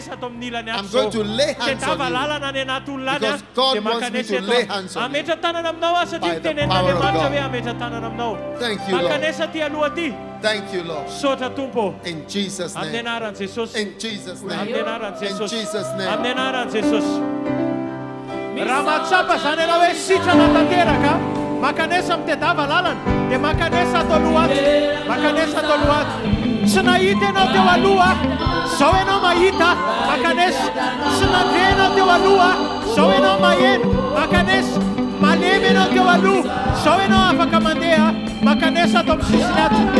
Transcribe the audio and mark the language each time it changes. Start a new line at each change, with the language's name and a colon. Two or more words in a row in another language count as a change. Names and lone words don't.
English: I'm going to lay hands on you because God wants me to lay hands on you by the power of God. Thank you, Lord. Thank you, Lord. In Jesus' name. In Jesus' name. In Jesus' name.
Malagasy: Ramatsapa zanena hoe sitrana tanteraka makanesa mitedava lalana dia makanesa atao lohaty makanesa atao lohaty tsy nahita ianao teo aloha zao ianao mahita makanesa tsy nandre ianao teo aloha zao ianao maheno makanesa malemy ianao teo aloha zao ianao afaka mandeha makanesa atao amin'ny sisiny ato.